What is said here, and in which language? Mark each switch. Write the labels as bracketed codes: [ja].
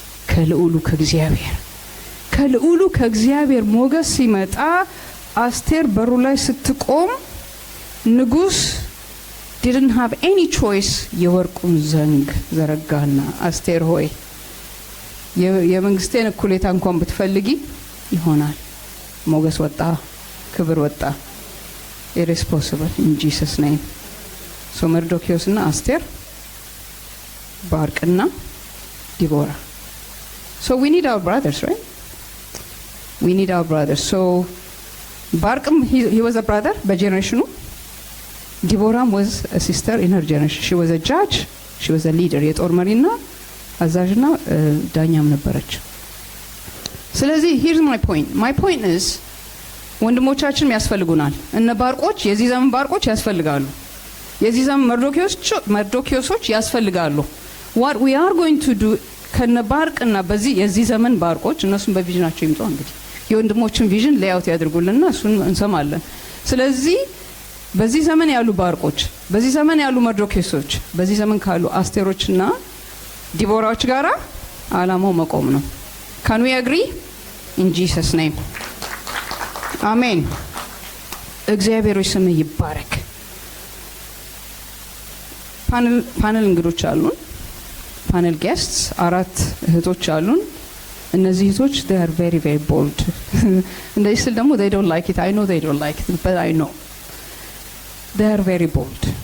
[am] ከልዑሉ ከእግዚአብሔር። ከልዑሉ ከእግዚአብሔር ሞገስ ሲመጣ አስቴር በሩ ላይ ስትቆም ንጉስ [en] didn't have any choice። [am] የወርቁን ዘንግ ዘረጋና አስቴር ሆይ የመንግስቴን እኩሌታ እንኳን ብትፈልጊ ይሆናል። ሞገስ ወጣ፣ ክብር ወጣ። [en] it is possible in Jesus name. [am] so መርዶክዮስና አስቴር፣ ባርቅና ዲቦራ. [en] so we need our brothers, right? we need our brothers. so ባርቅም he was a brother [am] በጀነሬሽኑ. [en] ዲቦራም was a sister in her generation. she was a judge, she was a leader, [am] የጦር መሪና አዛዥና ዳኛም ነበረች። ስለዚህ [en] here's my point is [am] ወንድሞቻችን ያስፈልጉናል። እነ ባርቆች የዚህ ዘመን ባርቆች ያስፈልጋሉ። የዚህ ዘመን መርዶክዮሶች ያስፈልጋሉ። [en] what we are going to do [am] ከነ ባርቅና በዚህ የዚህ ዘመን ባርቆች እነሱም በቪዥናቸው ይምጡ። እንግዲህ የወንድሞችን ቪዥን ሌአውት ያድርጉልና እሱን እንሰማለን። ስለዚህ በዚህ ዘመን ያሉ ባርቆች፣ በዚህ ዘመን ያሉ መርዶክዮሶች፣ በዚህ ዘመን ካሉ አስቴሮችና ዲቦራዎች ጋራ አላማው መቆም ነው። [en] can we agree in Jesus name? [am] አሜን። እግዚአብሔር ስም ይባረክ። ፓነል እንግዶች አሉን። ፓነል ጌስትስ 4 እህቶች አሉን። እነዚህ እህቶች [en] they are very very bold [am] እንደዚህ ስል ደግሞ [en] they don't like it. I know they don't like it, but I know they are very bold.